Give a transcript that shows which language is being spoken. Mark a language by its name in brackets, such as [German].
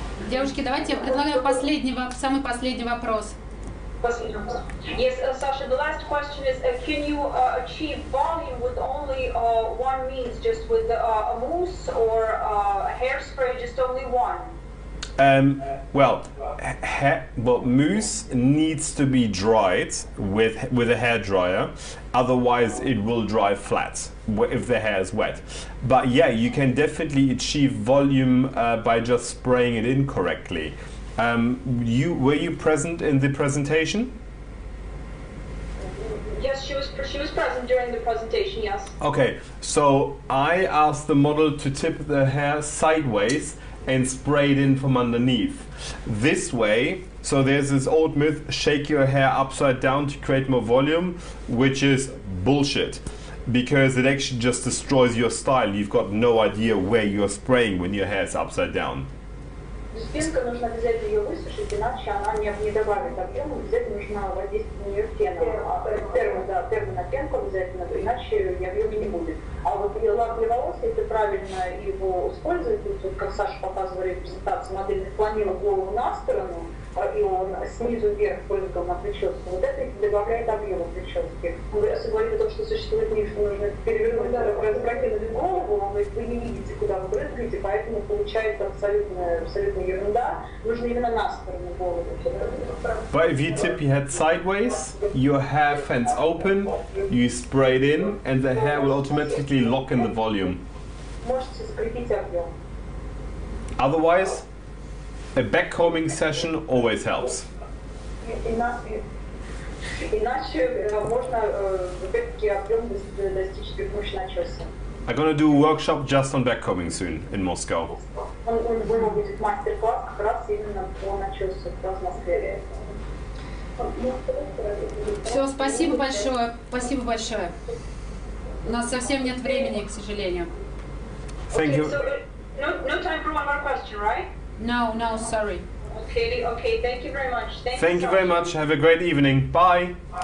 [Russian] Девушки, давайте я предлагаю самый последний вопрос. [English] Yes, Sasha, the last question is, can you achieve volume with only one means, just with a mousse or a hairspray, just only one? Well, mousse needs to be dried with a hair dryer, otherwise it will dry flat if the hair is wet. But yeah, you can definitely achieve volume by just spraying it in correctly. Were you present in the presentation? Yes, she was present during the presentation, yes. Okay, so I asked the model to tip the hair sideways and spray it in from underneath. This way, so there's this old myth, shake your hair upside down to create more volume, which is bullshit. Because it actually just destroys your style. You've got no idea where you're spraying when your hair is upside down. [Russian] Спинка нужно обязательно ее высушить, иначе она не добавит объема, обязательно нужно воздействовать на нее феном. Термо на пенку обязательно, иначе объема не будет. А вот лак для волос, если правильно его использовать, вот как Саша показывали в презентации, модель наклонила голову на сторону, и он снизу вверх прыгал на прическу, вот это добавляет объема прически. Он говорит о том, что существует миф, что нужно перевернуть, разгракивать голову, вы не видите, куда вы прыгаете, поэтому получается абсолютно ерунда. Нужно именно на сторону голову. [English] But if you tip your head sideways, your hair fans open, you spray it in, and the hair will automatically lock in the volume. [Russian] Можете закрепить объем. [English] Otherwise, a backcombing session always helps. [Russian] Иначе можно опять-таки объем достичь при помощи начеса. [English] I'm gonna do a workshop just on backcombing soon in Moscow. [Russian] У него будет мастер-класс как раз именно по начесу, как раз в Москве. Все, спасибо большое. Спасибо большое. У нас совсем нет времени, к сожалению. [English] Thank you. So, no time for one more question, right? No, sorry. Okay, thank you very much. Thank you very much. Have a great evening. Bye.